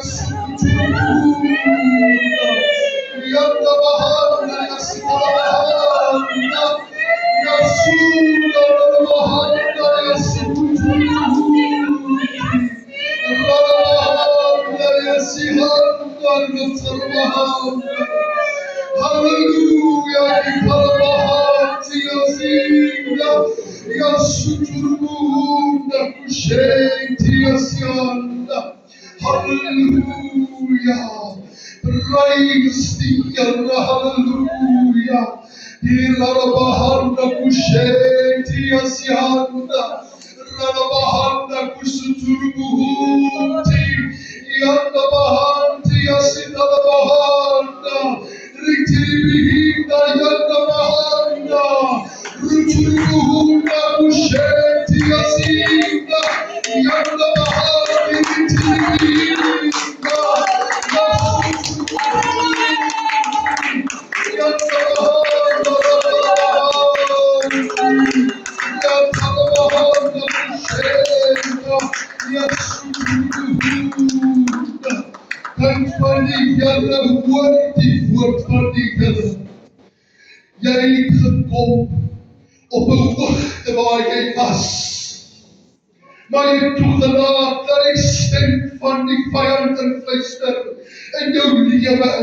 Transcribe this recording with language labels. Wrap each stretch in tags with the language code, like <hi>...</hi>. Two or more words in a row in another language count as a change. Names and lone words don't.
<en>Yasuturbuhunda Yandabahanda Yasitarabahanda Yasuda Rabahanda Yasuturbuhunda Rabahanda Yasihanda Ratabahanda Hallelujah, Ikarabahati Yasinda Yasuturbuhunda Kusheti Yasyanda. Hallelujah. Praise the Lord. Hallelujah. Irarabahanda Kusheti Yasyanda Rabahanda Kusuturbuhunti Yanda Bahanti Yasita Bahanda Ritiribihinda Yanda Bahanda Ruturbuhunda Kusheti Yasinda Yanda Bahanti Ritiribihinda Yanda Bahanda</en> <af>Dank van die Here, hoor die woord van die Here. Jy het gekom op 'n hoogte waar jy was, maar jy het toegelaat dat die stem van die vyand influister in jou lewe in.</af>